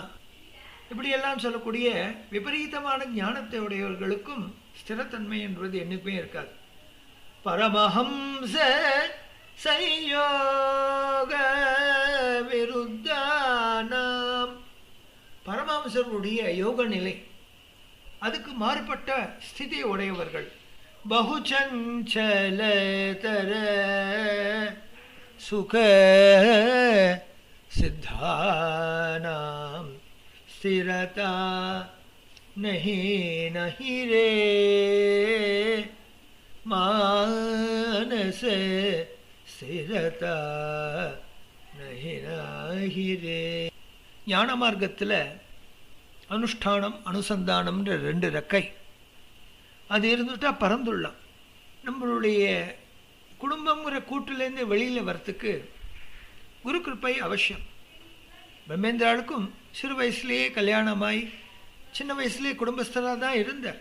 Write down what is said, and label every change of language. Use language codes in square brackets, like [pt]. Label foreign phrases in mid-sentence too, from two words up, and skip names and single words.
[ta] இப்படியெல்லாம் சொல்லக்கூடிய விபரீதமான ஞானத்தை உடையவர்களுக்கும் ஸ்திரத்தன்மை என்பது என்னைக்குமே இருக்காது. [sa] परमहंस सयोग विरुद्धानाम् [ta] பரமஹம்சருடைய யோக நிலை அதுக்கு மாறுபட்ட ஸ்திதியை உடையவர்கள் [sa] बहुचञ्चलतर सुख सिद्धानां स्थिरता नहीं नहीं रे मानस स्थिरता नहीं नहीं रे. [ta] ஞான மார்க்கத்தில் அனுஷ்டானம் அனுசந்தானம்ன்ற 2 ரெக்கை அது இருந்துட்டால் பறந்துள்ளலாம். நம்மளுடைய குடும்பங்கிற கூட்டிலேருந்து வெளியில் வரத்துக்கு குரு கிருப்பை அவசியம். பிரம்மேந்திராளுக்கும் சிறு வயசுலேயே கல்யாணமாய் சின்ன வயசுலேயே குடும்பஸ்தராக தான் இருந்தார்.